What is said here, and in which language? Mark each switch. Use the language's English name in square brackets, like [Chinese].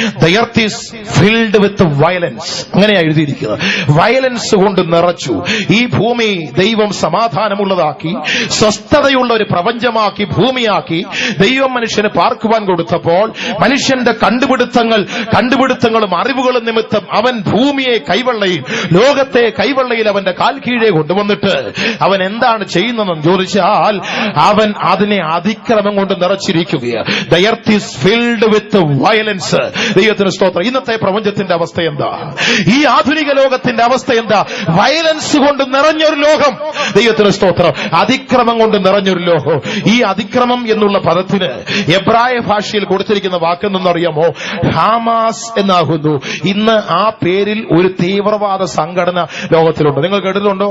[English] The earth is filled with violence. [Malayalam] അങ്ങനെയാ എഴുതിയിരിക്കുന്നത്. Violence കൊണ്ട് നിറച്ചു. ഈ ഭൂമി ദൈവം സമാധാനമുള്ളതാക്കി, സ്വസ്ഥതയുള്ള ഒരു പ്രപഞ്ചമാക്കി, ഭൂമിയാക്കി ദൈവം മനുഷ്യന് പാർക്കുവാൻ കൊടുത്തപ്പോൾ മനുഷ്യന്റെ കണ്ടുപിടുത്തങ്ങളും അറിവുകളും നിമിത്തം അവൻ ഭൂമിയെ കൈവെള്ളയിൽ, ലോകത്തെ കൈവെള്ളയിൽ അവന്റെ കാൽ കീഴെ കൊണ്ടുവന്നിട്ട് അവൻ എന്താണ് ചെയ്യുന്നതെന്ന് ചോദിച്ചാൽ അവൻ അതിനെ അതിക്രമം കൊണ്ട് നിറച്ചിരിക്കുകയാണ്. [English] The earth is filled with violence. [Malayalam] ദൈവത്തിന് സ്തോത്രം. ഇന്നത്തെ പ്രപഞ്ചത്തിന്റെ അവസ്ഥ എന്താ? ഈ ആധുനിക ലോകത്തിന്റെ അവസ്ഥ എന്താ? വയലൻസ് കൊണ്ട് നിറഞ്ഞൊരു ലോകം. ദൈവത്തിന് സ്തോത്രം. അതിക്രമം കൊണ്ട് നിറഞ്ഞൊരു ലോകം. ഈ അതിക്രമം എന്നുള്ള പദത്തിന് എബ്രായ ഭാഷയിൽ കൊടുത്തിരിക്കുന്ന വാക്കെന്നറിയാമോ? ഹാമാസ് എന്നാകുന്നു. ഇന്ന് ആ പേരിൽ ഒരു തീവ്രവാദ സംഘടന ലോകത്തിലുണ്ട്. നിങ്ങൾ കേട്ടിട്ടുണ്ടോ?